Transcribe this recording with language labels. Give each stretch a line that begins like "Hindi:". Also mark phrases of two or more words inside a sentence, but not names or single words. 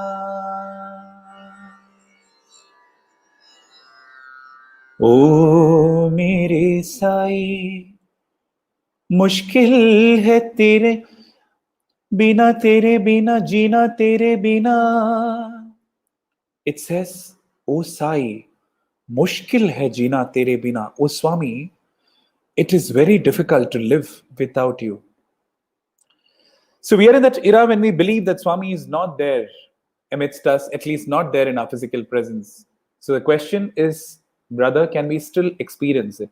Hindi: ओ मेरे साई, मुश्किल है तेरे बिना जीना तेरे बिना.
English: It says, O Sai,
Hindi: मुश्किल है जीना तेरे बिना.
English: O Swami, it is very difficult to live without you. So we are in that era when we believe that Swami is not there amidst us, at least not there in our physical presence. So the question is, brother, can we still experience it?